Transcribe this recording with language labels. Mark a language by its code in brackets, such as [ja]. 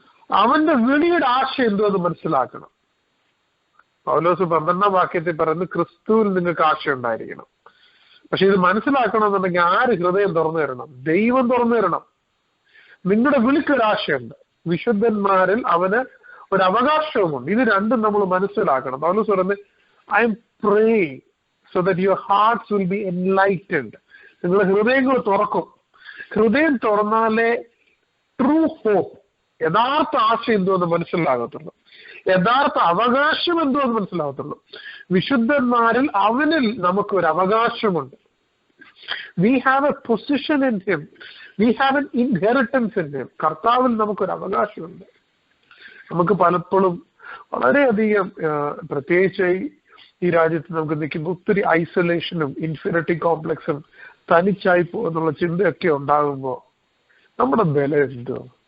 [ml] അവന്റെ വിളിയുടെ ആശ എന്തുവെന്ന് മനസ്സിലാക്കണം. പൗലോസ് 12-ാം വാക്യത്തിൽ പറയുന്നത് ക്രിസ്തുവിൽ നിങ്ങൾക്ക് ആശ ഉണ്ടായിരിക്കണം. പക്ഷെ ഇത് മനസ്സിലാക്കണമെന്നുണ്ടെങ്കിൽ ആര് ഹൃദയം തുറന്നു തരണം? ദൈവം തുറന്നു തരണം. നിങ്ങളുടെ വിളിക്കൊരാശയുണ്ട്, വിശുദ്ധന്മാരിൽ അവന് ഒരു അവകാശവുമുണ്ട്. ഇത് രണ്ടും നമ്മൾ മനസ്സിലാക്കണം. പൗലോസ് പറയുന്നത് [en] I am praying so that your hearts will be enlightened. [ml] നിങ്ങളുടെ ഹൃദയങ്ങൾ തുറക്കും. ഹൃദയം തുറന്നാലേ ട്രൂ ഹോപ്പ്, യഥാർത്ഥ ആശ എന്തുവെന്ന് മനസ്സിലാകത്തുള്ളൂ, യഥാർത്ഥ അവകാശം എന്തുവെന്ന് മനസ്സിലാകത്തുള്ളൂ. വിശുദ്ധന്മാരിൽ അവനിൽ നമുക്കൊരു അവകാശമുണ്ട്. [en] We have a position in him. We have an inheritance in him. [ml] കർത്താവിൽ നമുക്കൊരു അവകാശമുണ്ട്. നമുക്ക് പലപ്പോഴും വളരെയധികം പ്രത്യേകിച്ച് ഈ രാജ്യത്ത് നമുക്ക് നിൽക്കുമ്പോൾ ഒത്തിരി ഐസൊലേഷനും ഇൻഫിനിറ്റി കോംപ്ലക്സും തനിച്ചായി പോകുന്നുള്ള ചിന്തയൊക്കെ ഉണ്ടാകുമ്പോൾ നമ്മുടെ ബലം എന്തോ?